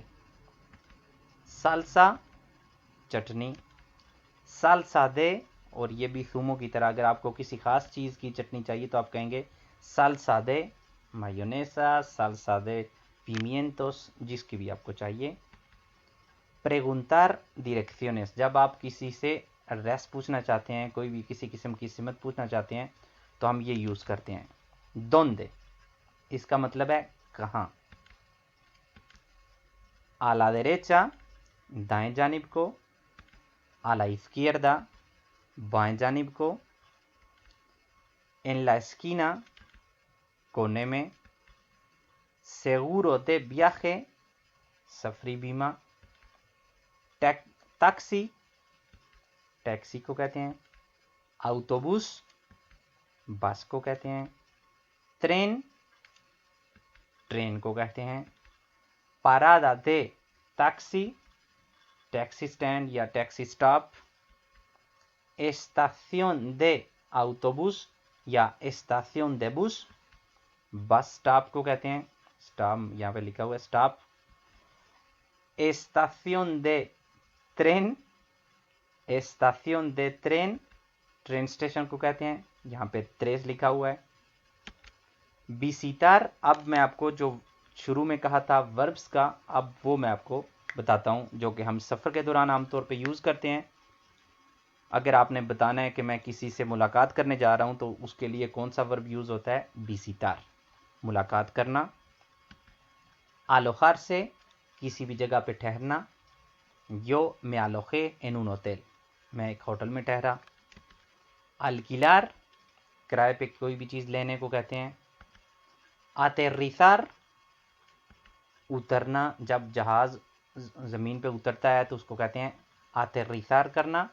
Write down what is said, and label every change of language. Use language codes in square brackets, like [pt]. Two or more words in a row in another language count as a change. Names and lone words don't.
[es] salsa, चटनी। salsa de, [ur] اور یہ بھی سومو کی طرح اگر آپ کو کسی خاص چیز کی چٹنی چاہیے تو آپ کہیں گے [es] salsa de mayonesa, salsa de pimientos, [ur] جس کی بھی آپ کو چاہیے. [es] preguntar direcciones, [ur] جب آپ کسی سے ایڈریس پوچھنا چاہتے ہیں، کوئی بھی کسی قسم کی سمت پوچھنا چاہتے ہیں تو ہم یہ یوز کرتے ہیں. donde, اس کا مطلب ہے کہاں. [es] a la derecha, [ur] دائیں جانب کو. [es] a la izquierda, [ur] بائیں جانب کو. [es] en la esquina, [ur] کونے میں. [es] seguro de viaje, [ur] سفری بیمہ. ٹیکسی، ٹیکسی کو کہتے ہیں. autobús, بس کو کہتے ہیں. ٹرین، ٹرین کو کہتے ہیں. [es] parada de taxi, [ur] ٹیکسی اسٹینڈ یا ٹیکسی اسٹاپ. [es] estación de autobús या estación de bus, [ur] بس اسٹاپ کو کہتے ہیں. اسٹاپ یہاں پہ لکھا ہوا ہے اسٹاپ. [es] estación de tren, estación de tren, [ur] ٹرین اسٹیشن کو کہتے ہیں. یہاں پہ tres لکھا ہوا ہے. visitar, اب میں آپ کو جو شروع میں کہا تھا وربز کا، اب وہ میں آپ کو بتاتا ہوں جو کہ ہم سفر کے دوران عام طور پہ یوز کرتے ہیں. اگر آپ نے بتانا ہے کہ میں کسی سے ملاقات کرنے جا رہا ہوں تو اس کے لیے کون سا ورب یوز ہوتا ہے? visitar, ملاقات کرنا. alojarse, کسی بھی جگہ پہ ٹھہرنا. [es] yo me alojé en un hotel, [ur] میں ایک ہوٹل میں ٹھہرا. alquilar, کرائے پہ کوئی بھی چیز لینے کو کہتے ہیں. aterrizar, اترنا، جب جہاز زمین پہ اترتا ہے تو اس کو کہتے ہیں aterrizar کرنا.